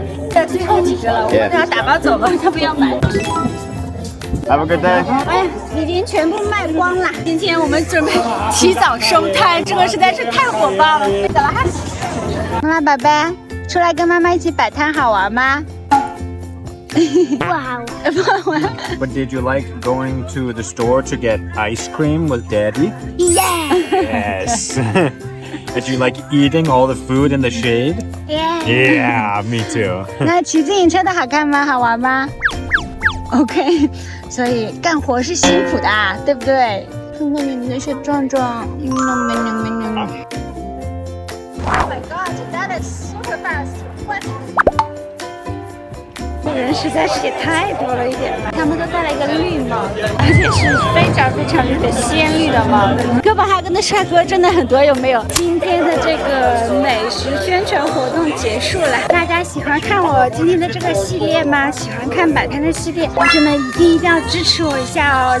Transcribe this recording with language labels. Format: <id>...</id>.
<zh>在最后几个了，我们要打包走了，他不要买。</zh> <en>Have a good day.</en> <zh>哎，已经全部卖光了。今天我们准备提早收摊，这个实在是太火爆了。走了哈。妈妈宝贝，出来跟妈妈一起摆摊好玩吗？不好玩。不玩。</zh> <en>But did you like going to the store to get ice cream with Daddy? Yes. Did you like eating all the food in the shade? Yeah, me too.</en> <zh>那骑自行车的好看吗？好玩吗 ？OK， 所以干活是辛苦的啊，对不对？看看你们那些壮壮。</zh> <en>Oh my God, that is super fast. What?</en> <zh>人实在是也太多了一点吧，他们都戴了一个绿帽子，而且是非常非常绿的鲜绿的帽子。哥本哈根的帅哥真的很多，有没有？今天的这个美食宣传活动结束了，大家喜欢看我今天的这个系列吗？喜欢看摆摊的系列，同学们一定要支持我一下哦！</zh>